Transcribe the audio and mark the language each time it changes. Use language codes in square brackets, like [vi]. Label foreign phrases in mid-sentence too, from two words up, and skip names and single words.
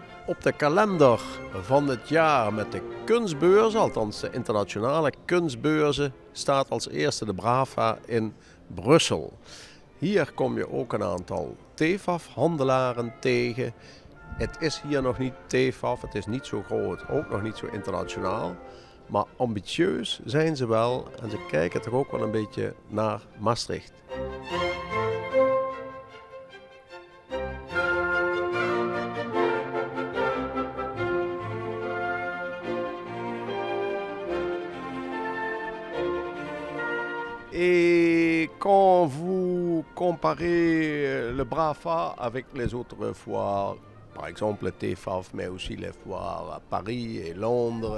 [nl] op de kalender van het jaar met de kunstbeurzen, althans de internationale kunstbeurzen, staat als eerste de Brava in Brussel. Hier kom je ook een aantal TEFAF-handelaren tegen. Het is hier nog niet TEFAF, het is niet zo groot, ook nog niet zo internationaal. Maar ambitieus zijn ze wel en ze kijken toch ook wel een beetje naar Maastricht. [fr] Et quand vous comparez le Brava avec les autres foires, par exemple le TEFAF, mais aussi les foires à Paris et Londres.